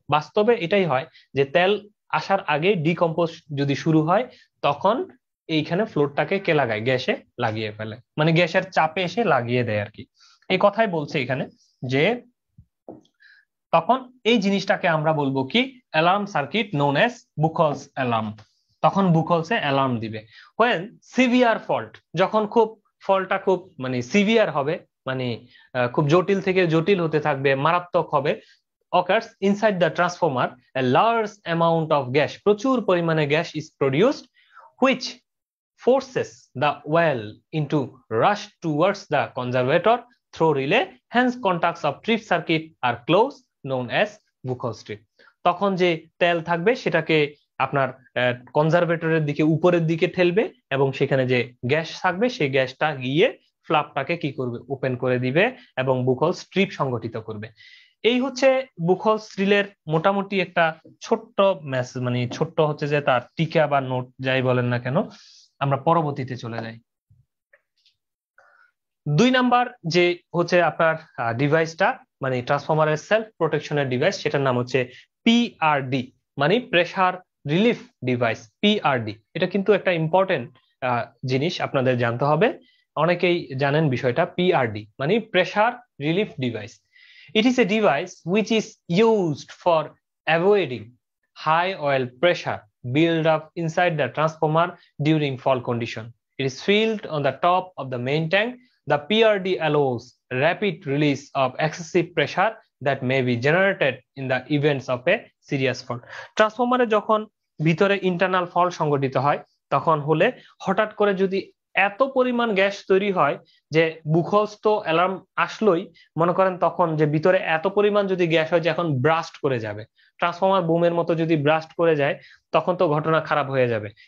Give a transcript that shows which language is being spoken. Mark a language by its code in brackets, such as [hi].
[bn] বাস্তবে এটাই হয়, যে তেল আসার আগে ডিকম্পোজ যদি শুরু হয়, তখন এইখানে ফ্লোরটাকে কে লাগায়, গ্যাসে লাগিয়ে ফেলে, মানে গ্যাসের চাপে এসে লাগিয়ে দেয় আর কি। এই কথাই বলছে এখানে, যে তখন এই জিনিসটাকে আমরা বলবো কি, [en] Alarm circuit known as Buchholz alarm. [bn] তখন বুখলসে অ্যালার্ম দিবে। [en] when severe fault, [bn] যখন খুব ফল্টটা খুব মানে সিভিয়ার হবে, মানে খুব জটিল থেকে জটিল হতে থাকবে, মারাত্মক হবে, [en] occurs inside the transformer, a large amount of gas, [bn] প্রচুর পরিমাণে gas [en] is produced, which forces the well into rush towards the conservator through relay, hence contacts of trip circuit are closed known as Buchholz strip. [bn] তখন যে তেল থাকবে সেটাকে আপনার কনজারভেটরের দিকে, উপরের দিকে ঠেলবে, এবং সেখানে যে গ্যাস থাকবে সেই গ্যাসটা গিয়ে ফ্লাপটাকে কি করবে, ওপেন করে দিবে, এবং বুখলস স্ট্রিপ সংগঠিত করবে। এই হচ্ছে বুখলস রিলের মোটামুটি একটা ছোট্ট মেসেজ, মানে ছোট্ট হচ্ছে যে তার টিকা বা নোট যাই বলেন না কেন। আমরা পরবর্তীতে চলে যাই। 2 নাম্বার যে হচ্ছে আপনার ডিভাইসটা, মানে ট্রান্সফরমারের সেলফ প্রোটেকশনের ডিভাইস, সেটার নাম হচ্ছে পিআরডি, মানে প্রেসার রিলিফ ডিভাইস। পিআরডি এটা কিন্তু একটা ইম্পর্টেন্ট জিনিস, আপনাদের জানতে হবে। অনেকেই জানেন বিষয়টা। পিআরডি মানে pressure relief device. [en] It is a device which is used for avoiding high oil pressure build up inside the transformer during fault condition. It is filled on the top of the main tank. The PRD allows rapid release of excessive pressure that may be generated in the events of a serious fault. [bn] ট্রান্সফরমারে যখন ভিতরে internal fault সংঘটিত হয়, তখন হলে হঠাৎ করে যদি এত পরিমাণ গ্যাস তৈরি হয় যে বুখলস তো অ্যালার্ম আসলোই, মনে করেন তখন যে ভিতরে এত পরিমাণ যদি গ্যাস হয় যে এখন ব্রাস্ট করে যাবে, ট্রান্সফরমার বুমের মতো যদি ব্রাস্ট করে যায়, তখন তো ঘটনা খারাপ হয়ে যাবে।